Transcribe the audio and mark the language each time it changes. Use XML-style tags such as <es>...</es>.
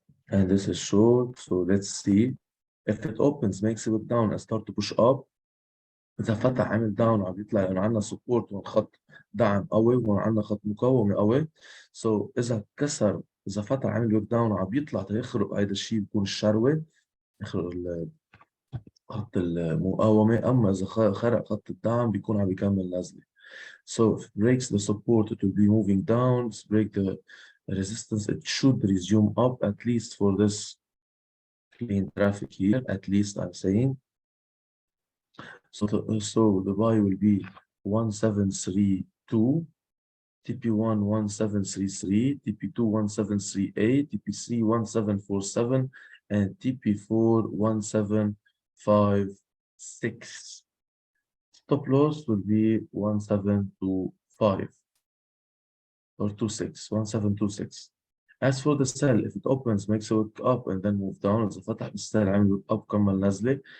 <en>And this is short, so let's see. If it opens, makes it look down and start to push up.</en> <ar>إذا فتح عامل داون وعم يطلع لأنه عندنا سبورت وخط دعم قوي وهون عندنا خط مقاومة قوي. سو إذا كسر، إذا فتح عامل لوك داون وعم بيطلع تيخرق هيدا الشيء بيكون الشروة، يخرق خط المقاومة. أما إذا خرق خط الدعم بيكون عم بيكمل نازلة.</ar> <en>So if it breaks the support, it will be moving down. If it break the resistance, it should resume up, at least for this clean traffic here, at least I'm saying. So the buy will be 1732, TP1 1733, TP2 1738, TP3 1747, and TP4 1756. Stop loss will be 1725 or 26, 1726. As for the sell, if it opens, makes it look up and then move down.</en> <ar>إذا فتح بالسعر عامل</ar> <en>look up</en> <ar>كمل نازلة.</ar>